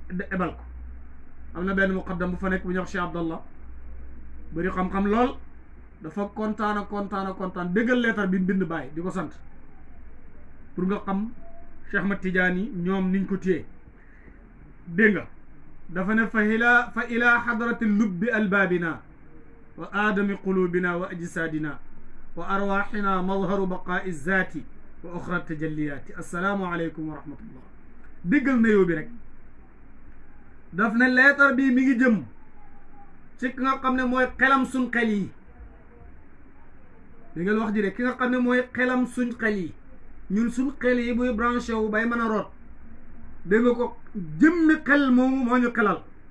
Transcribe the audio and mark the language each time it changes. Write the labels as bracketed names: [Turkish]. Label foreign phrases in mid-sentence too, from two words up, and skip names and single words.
[Wolof] ebal ko am na benn muqaddam bu fa nekk bu ñuy wax Cheikh Abdallah bëri xam-xam lool dafa kontaan déggal leetar bi bind bàyyi di ko sant pour nga xam Cheikh Ahmed Tidiane yi ñoom niñ ko téye dégg nga dafa ne [Arabic] فإلى حضرة لب ألبابنا وآدم قلوبنا وأجسادنا وأرواحنا مظهر بقاء الذات وأخرى تجليات السلام عليكم ورحمة الله [Wolof] déggal nayoo bi rek daf ne leetar bi mi ngi jëm ci ki nga xam ne mooy xelam suñ xel yi déggal wax ji de ki nga xam ne mooy xelam suñ xel yi ñun suñ xel yi buy branché wu bay mën a root dégg nga ko jëmmi xel moomu moo ñu xelal